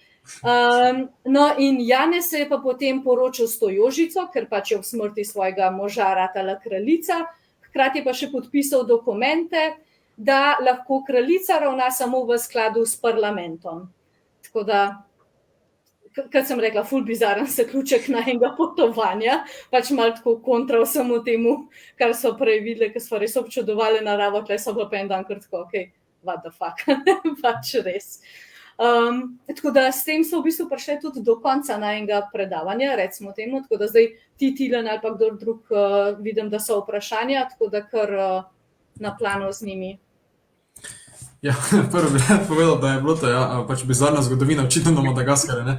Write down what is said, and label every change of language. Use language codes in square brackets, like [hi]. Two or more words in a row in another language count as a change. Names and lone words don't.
[sl] No, in Janez se je pa potem poročil s to Jožico, ker pač je ob smrti svojega moža ratala kraljica, hkrati pa še podpisal dokumente, da lahko kraljica ravna samo v skladu s parlamentom. Tako da, kot sem rekla, ful bizaren zaključek najnega potovanja, pač malo tako kontra vsemu temu, kar so prej videli, ker so res občudovali naravo, tle so bilo pa en dan kar tako, [en] ok, what the fuck, [sl] pač res. Tako da s tem so v bistvu prišli tudi do konca najnega predavanja, recimo temu, tako da zdaj ti, Tilen ali pa kdor drug, vidim, da so vprašanja, tako da kar na planu z njimi. Ja, prvo bi rad povedal, da je bilo to pač bizarna zgodovina, očitno na Madagaskarju, ne.